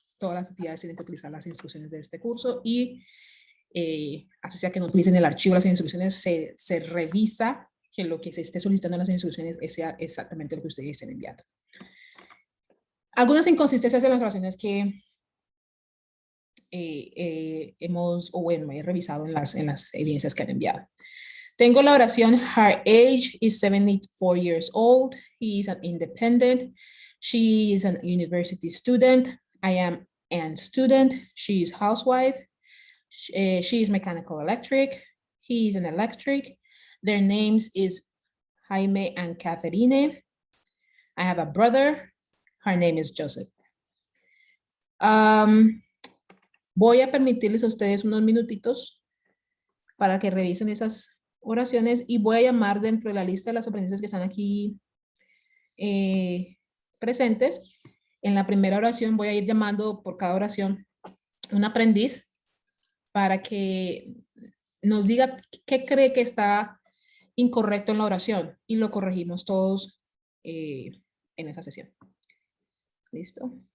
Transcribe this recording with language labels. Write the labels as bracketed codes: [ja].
[es] Todas las actividades tienen que utilizar las instrucciones de este curso y así sea que no utilicen el archivo de las instrucciones, se revisa que lo que se esté solicitando en las instrucciones sea exactamente lo que ustedes estén enviando. Algunas inconsistencias en las oraciones que he revisado en las evidencias que han enviado. Tengo la oración, [en] her age is 74 years old, he is an independent, she is an university student, I am an student, she is housewife, she is mechanical electric, he is an electric, their names is Jaime and Catherine, I have a brother, her name is Joseph. [es] Voy a permitirles a ustedes unos minutitos para que revisen esas oraciones y voy a llamar dentro de la lista de las aprendices que están aquí presentes. En la primera oración voy a ir llamando por cada oración un aprendiz para que nos diga qué cree que está incorrecto en la oración y lo corregimos todos en esta sesión. ¿Listo?